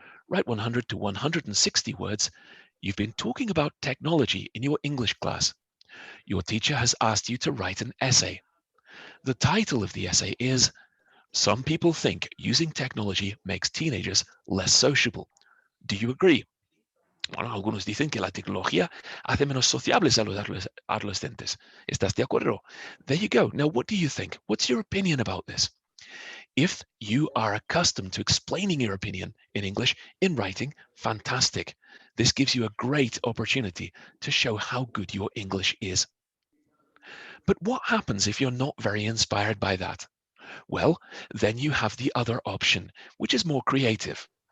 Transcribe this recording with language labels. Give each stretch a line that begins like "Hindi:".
English: Write 100 to 160 words. You've been talking about technology in your English class. Your teacher has asked you to write an essay. The title of the essay is Some People Think Using Technology Makes Teenagers Less Sociable. Do you agree?
Spanish: Bueno, algunos dicen que la tecnología hace menos sociables a los adolescentes. ¿Estás de acuerdo?
English: There you go. Now, what do you think? What's your opinion about this? If you are accustomed to explaining your opinion in English in writing, fantastic. This gives you a great opportunity to show how good your English is. But what happens if you're not very inspired by that? Well, then you have the other option, which is more creative.